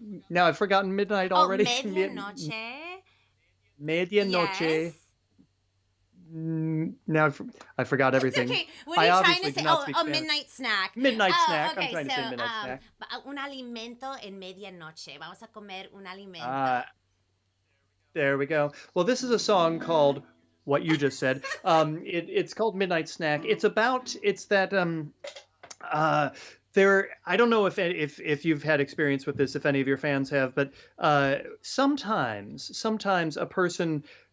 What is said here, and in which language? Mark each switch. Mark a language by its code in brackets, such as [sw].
[en] Now I've forgotten midnight already. [es] Medianoche. Medianoche. [en] Yes. Now I forgot everything. It's okay. What are you trying to say? A midnight snack. Midnight snack. Okay, I'm trying to say midnight snack. [es] Un alimento en medianoche. Vamos a comer un alimento. [en] There we go. Well, this is a song called what you just said. It's called Midnight Snack. It's that there. I don't know if you've had experience with this, if any of your fans have, but sometimes a person.